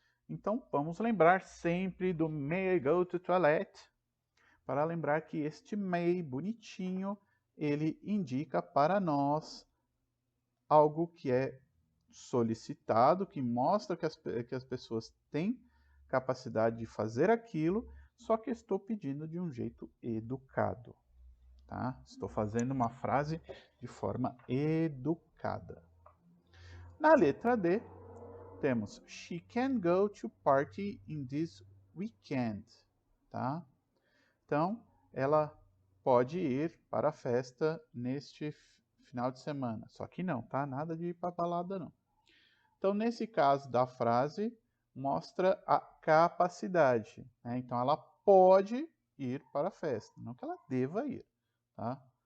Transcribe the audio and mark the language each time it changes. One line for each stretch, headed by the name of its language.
Portuguese: Então, vamos lembrar sempre do
English: may I go to toilet,
Portuguese: para lembrar que este may, bonitinho, ele indica para nós algo que é solicitado, que mostra que as pessoas têm capacidade de fazer aquilo, só que estou pedindo de um jeito educado. Tá? Estou fazendo uma frase de forma educada. Na letra D, temos
English: she can go to party in this weekend.
Portuguese: Tá? Então, ela pode ir para a festa neste final de semana. Só que não, tá? Nada de ir para balada, não. Então, nesse caso da frase, mostra a capacidade. Né? Então, ela pode ir para a festa, não que ela deva ir. Tá?